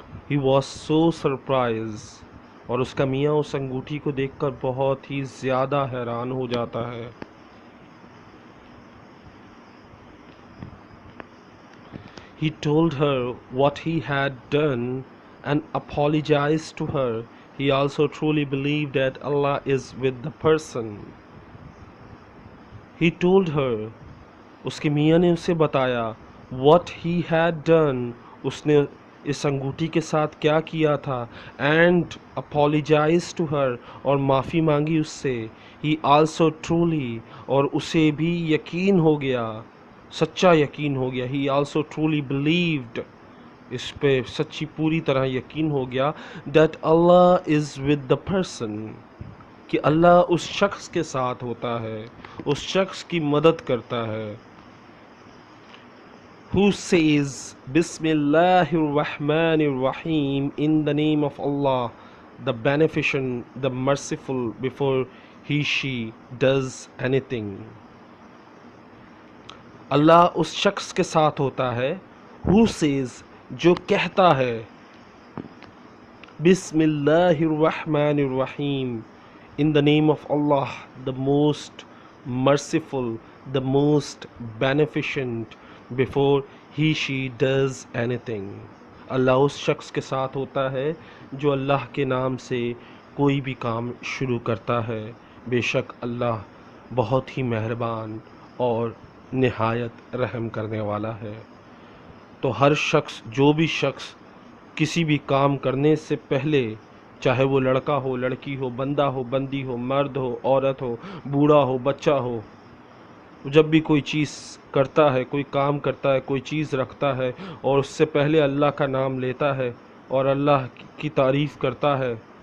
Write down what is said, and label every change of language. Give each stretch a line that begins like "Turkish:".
English: he was so surprised،
Urdu: اور اس کا میاں اس انگوٹھی کو دیکھ کر بہت ہی زیادہ حیران ہو جاتا ہے.
English: He told her what he had done and apologized to her. He also truly believed that Allah is with the person. He told her،
Urdu: اس کے میاں نے اسے بتایا،
English: what he had done،
Urdu: اس نے اس انگوٹھی کے ساتھ کیا کیا تھا،
English: and apologized to her،
Urdu: اور معافی مانگی اس سے.
English: He also truly،
Urdu: اور اسے بھی یقین ہو گیا، سچا یقین ہو گیا.
English: He also truly believed،
Urdu: اس پہ سچی پوری طرح یقین ہو گیا،
English: that Allah is with the person،
Urdu: کہ اللہ اس شخص کے ساتھ ہوتا ہے، اس شخص کی مدد کرتا ہے.
English: Who says بسم اللہ الرحمن الرحیم in the name of Allah the beneficent the merciful before he she does anything.
Urdu: اللہ اس شخص کے ساتھ ہوتا ہے،
English: who says،
Urdu: جو کہتا ہے،
English: بسم اللہ الرحمن الرحیم in the name of Allah the most merciful the most beneficent before he she does anything.
Urdu: اللہ اس شخص کے ساتھ ہوتا ہے جو اللہ کے نام سے کوئی بھی کام شروع کرتا ہے. بے شک اللہ بہت ہی مہربان اور نہایت رحم کرنے والا ہے. تو ہر شخص، جو بھی شخص کسی بھی کام کرنے سے پہلے، چاہے وہ لڑکا ہو، لڑکی ہو، بندہ ہو، بندی ہو، مرد ہو، عورت ہو، بوڑھا ہو، بچہ ہو، جب بھی کوئی چیز کرتا ہے، کوئی کام کرتا ہے، کوئی چیز رکھتا ہے، اور اس سے پہلے اللہ کا نام لیتا ہے اور اللہ کی تعریف کرتا ہے،